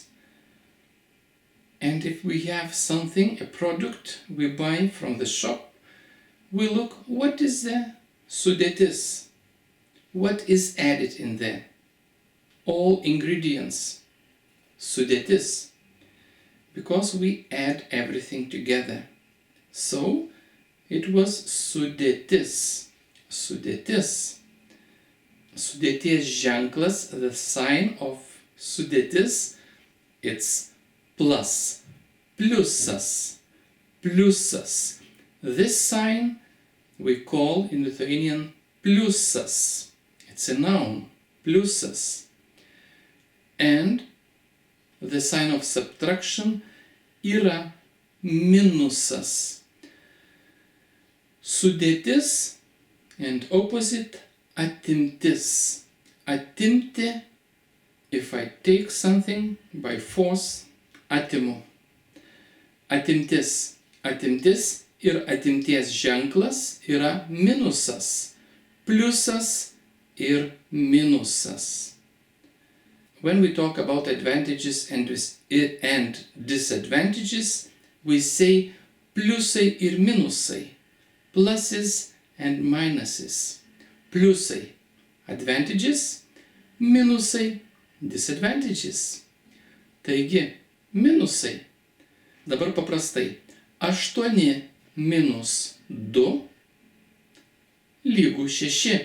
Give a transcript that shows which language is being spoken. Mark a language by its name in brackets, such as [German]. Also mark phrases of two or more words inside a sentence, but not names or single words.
[English] And if we have something, a product we buy from the shop, we look, what is the sudėtis? What is added in there? All ingredients. [Lithuanian] Sudėtis. [English] Because we add everything together. So, it was sudėtis. [Lithuanian] Sudėtis. Sudėties ženklas, [English] the sign of sudėtis, it's plus. [Lithuanian] Pliusas. Pliusas. [English] This sign we call in Lithuanian pliusas. It's a noun. Pliusas. And the sign of subtraction [Lithuanian] yra minusas. [English] Sudėtis and opposite atimtis. Atimti, if I take something by force, [Lithuanian] atimu. Atimtis. Atimtis ir atimties ženklas yra minusas. Pliusas ir minusas. [English] When we talk about advantages and disadvantages, we say [Lithuanian] pliusai ir minusai. [English] Pluses and minuses. Pliusai advantages, minusai disadvantages. [Lithuanian] Taigi, minusai. Dabar paprastai. 8 minus 2 lygu 6.